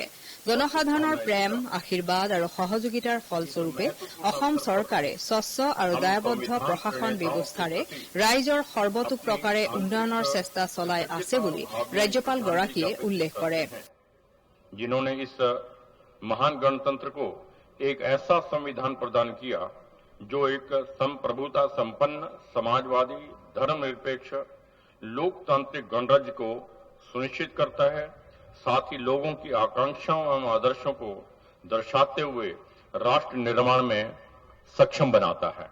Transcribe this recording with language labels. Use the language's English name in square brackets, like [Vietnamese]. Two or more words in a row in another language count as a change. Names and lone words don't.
[Assamese] জনসাধাৰণৰ প্ৰেম আশীৰ্বাদ আৰু সহযোগিতাৰ ফলস্বৰূপে অসম চৰকাৰে স্বচ্ছ আৰু দায়বদ্ধ প্ৰশাসন ব্যৱস্থাৰে ৰাইজৰ সৰ্বতোপ্ৰকাৰে উন্নয়নৰ চেষ্টা চলাই আছে বুলি ৰাজ্যপালগৰাকীয়ে উল্লেখ কৰে। [Hindi] महान गणतंत्र को एक ऐसा संविधान प्रदान किया जो एक संप्रभुता संपन्न समाजवादी धर्मनिरपेक्ष लोकतांत्रिक गणराज्य को सुनिश्चित करता है, साथ ही लोगों की आकांक्षाओं एवं आदर्शों को दर्शाते हुए राष्ट्र निर्माण में सक्षम बनाता है।